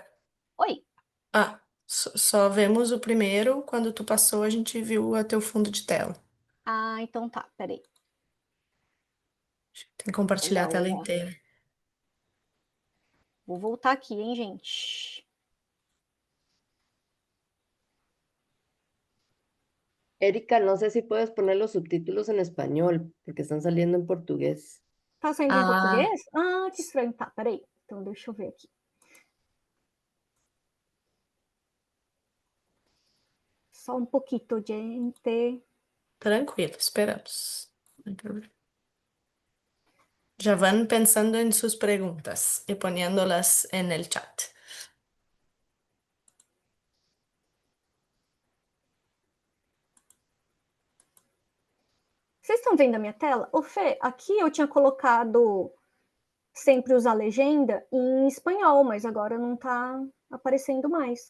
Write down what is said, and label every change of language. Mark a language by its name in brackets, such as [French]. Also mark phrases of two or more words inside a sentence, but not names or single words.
[Portuguese] Oi, só vemos o primeiro. Quando tu passou, a gente viu o teu fundo de tela. então tá, peraí. Tem que compartilhar a Legal, tela legal. inteira. Vou voltar aqui, hein, gente. [Spanish] Erika, no sé si puedes poner los subtítulos en español, porque están saliendo en portugués. [Portuguese] Tá saindo em português? Que estranho. Tá, peraí. Então, deixa eu ver aqui. Só um pouquinho, gente. [Spanish] Tranquilo, esperamos. No hay problema. Ya van pensando en sus preguntas y poniéndolas en el chat. [Portuguese] Vocês estão vendo a minha tela? Ô, Fê, aqui eu tinha colocado sempre usar legenda em espanhol, mas agora não tá aparecendo mais.